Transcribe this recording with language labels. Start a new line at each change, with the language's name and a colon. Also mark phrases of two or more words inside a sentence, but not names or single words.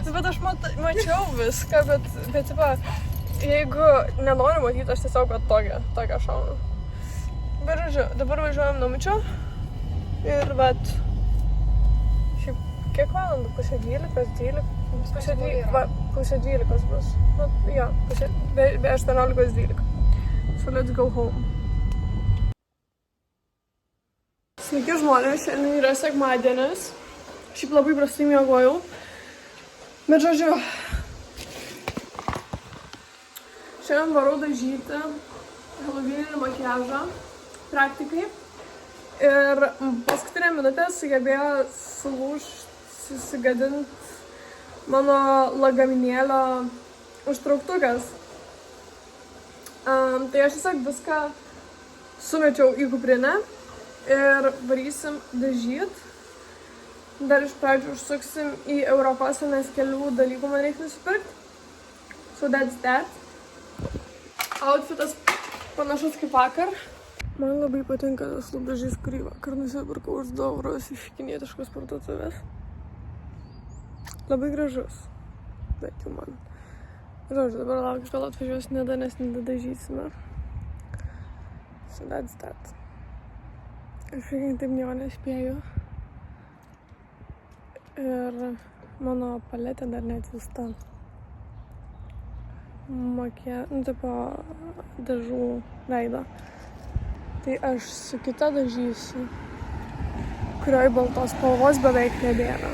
Lithuanian: Bet aš mačiau viską, bet va, jeigu nenoriu matyti, aš tiesiog tokią šaunu. Bet žodžiu, dabar važiuojam namučio ir vat, šiaip kiek valandų? Pusė 12 bus. Nu, jo,
English: be 18:12. So let's go home.
Lithuanian: Sveiki žmonės, šiandien yra sekmadienis. Šiaip labai prastai miegojau. Bet žodžiu, šiandien varau dažyti helovyninį makiažą praktikai. Ir paskutinę minutę sugebėjo susigadinti mano lagaminėlio užtrauktukas. Tai aš tiesiog viską sumečiau į kuprinę ir varysim dažyt. Dar iš pradžių užsuksim į Europasą, nes kelių dalykų man reikia nusipirkti.
English: So that's that.
Lithuanian: Outfitas panašus kaip vakar. Man labai patinka tas lūpdažys, kurį vakar nusipirkau už 2 eurus iš kinietiškos parduotuvės. Labai gražus. Bet jau man. Žodžiu, dabar laukiu, kol atvažiuos Nida, nes Nida dažysime.
English: So that's that.
Lithuanian: Aš šiandien taip nieko nespėju. Ir mano paletė dar neatsiųsta. Tipo dažų veido. Tai aš su kita dažysiu, kurioj baltos spalvos beveik nebėra.